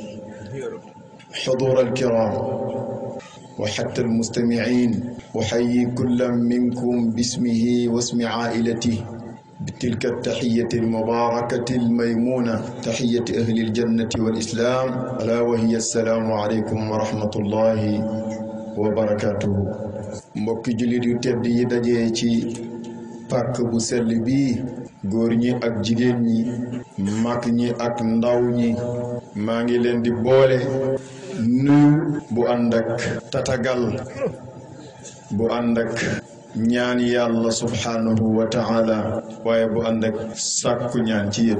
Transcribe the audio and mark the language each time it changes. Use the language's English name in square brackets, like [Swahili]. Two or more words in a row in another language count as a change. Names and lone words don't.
[Arabic] حضور الكرام وحتى المستمعين، أحيي كل منكم باسمه واسم عائلته بتلك التحية المباركة الميمونة، تحية أهل الجنة والإسلام، ألا وهي السلام عليكم ورحمة الله وبركاته. [Wolof] mbokki jullit yu tedd yi dajee ci pàkk bu sell bii, góor ñi ak jigéen ñi, mag ñi ak ndaw ñi, maa ngi leen di boole nuyu bu ànd ak tatagal, bu ànd ak ñaan yàlla [Arabic] سبحانه وتعالى, [Wolof] waaye bu ànd ak sàkku ñaan ci yéen.